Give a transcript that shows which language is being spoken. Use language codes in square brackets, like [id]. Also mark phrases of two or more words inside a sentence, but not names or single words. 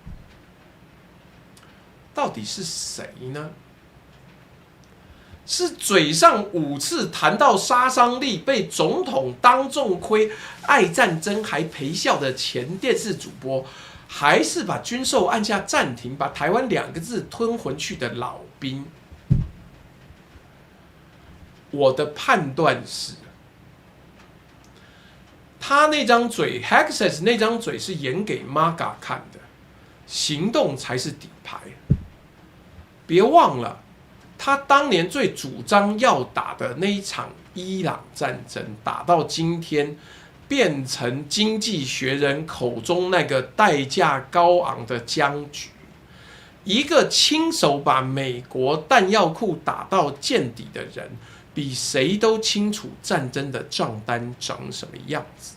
[zh] 到底是誰呢？是嘴上5次談到殺傷力，被總統當眾虧，愛戰爭還陪笑的前電視主播，還是把軍售按下暫停，把台灣 2個字吞回去的老兵？我的判斷是，他那張嘴 ，Hegseth 那張嘴是演給 MAGA 看的，行動才是底牌。別忘了。他當年最主張要打的那一場伊朗戰爭，打到今天變成經濟學人口中那個代價高昂的僵局。一個親手把美國彈藥庫打到見底的人，比誰都清楚戰爭的賬單長什麼樣子。